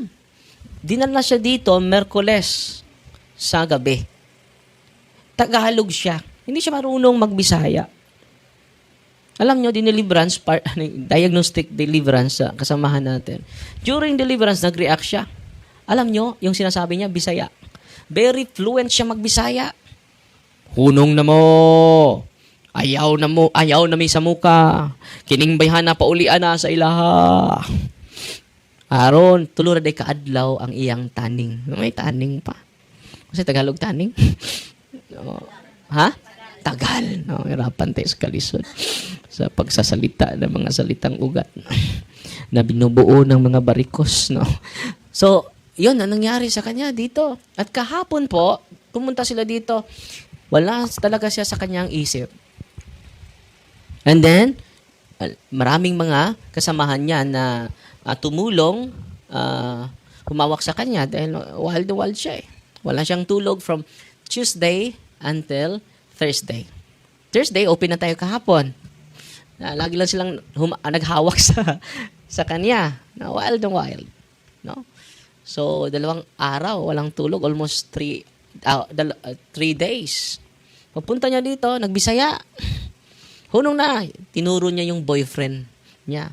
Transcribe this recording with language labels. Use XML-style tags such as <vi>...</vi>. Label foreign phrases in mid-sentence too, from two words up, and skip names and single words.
<tl>Dinala siya dito Merkules sa gabi. Tagalog siya. Hindi siya marunong magbisaya. Alam nyo, diagnostic deliverance sa kasamahan natin. During deliverance, nag-react siya. Alam nyo, yung sinasabi niya, Bisaya.</tl> <en>Very fluent</en> <tl>siya magbisaya.</tl> <ceb>Hunong na mo. Ayaw na may sa muka. Kining bayhana paulian na sa ilaha. Aron, tulura day kaadlaw ang iyang taning.</ceb> <tl>May taning pa. Kasi Tagalog taning. Ha? Tagal. Hirapan tayo sa kalisod. Sa pagsasalita ng mga salitang ugat. Na binubuo ng mga barikos. No? So, yun ang nangyari sa kanya dito. At kahapon po, pumunta sila dito. Wala talaga siya sa kanyang isip. And then, maraming mga kasamahan niya na tumulong, humawak sa kanya dahil wild na wild siya eh. Wala siyang tulog</tl> <en>from Tuesday until Thursday.</en> <tl>Thursday, open na tayo kahapon. Lagi lang silang naghawak sa kanya. Na wild na wild. No? So, 2 araw, walang tulog. Almost 3 days. Papunta niya dito, nagbisaya.</tl> <ceb>Hunong na,</ceb> <tl>tinuro niya yung boyfriend niya.</tl>